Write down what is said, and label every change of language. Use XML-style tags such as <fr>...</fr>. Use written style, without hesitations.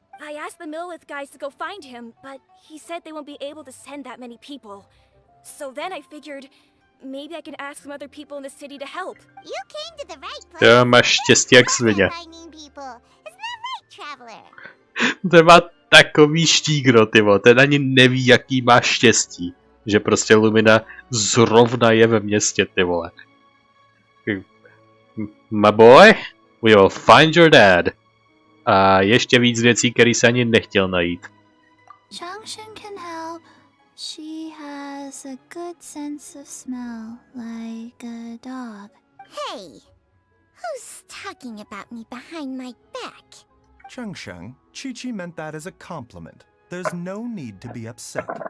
<en>I asked the Millelith guys to go find him, but he said they won't be able to send that many people. So then I figured, maybe I can ask some other people in the city to help. You came to the right place.</en> <cs>To máš štěstí jak svině.</cs> <en>Finding people. Isn't that right, traveler?</en> <cs>Ten má takový štígro, ty vole. Ten ani neví, jaký má štěstí. Že prostě Lumina zrovna je ve městě, ty vole.</cs> <en>My boy, we will find your dad.</en> <cs>A ještě víc věcí, které se ani nechtěl najít.</cs> <en>Changshen can help. She has a good sense of smell, like a dog. Hey, who's talking about me behind my back? Chengsheng, Chi-Chi meant that as a compliment. There's no need to be upset.</en>